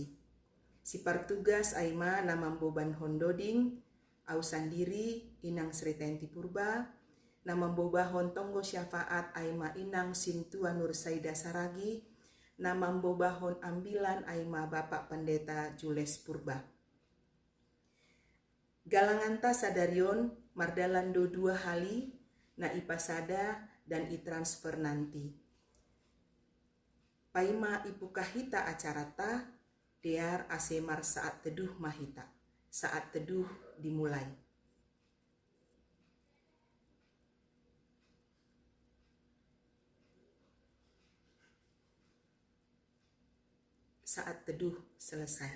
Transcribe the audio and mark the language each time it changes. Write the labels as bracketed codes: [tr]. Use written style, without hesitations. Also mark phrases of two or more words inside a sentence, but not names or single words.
[bts] Si partugas aima namam boban hondoding, au sandiri inang Sritenti Purba, namam bobahon tonggo syafaat aima inang Sintua Nur Saida Saragi, namam bobahon ambilan aima Bapak Pendeta Jules Purba. Galanganta sadarion mardalando 2 hali na ipasada dan itransfer nanti. Paima ipukahita acarata dear asemar saat teduh mahita. [id] Saat teduh dimulai. Saat teduh selesai.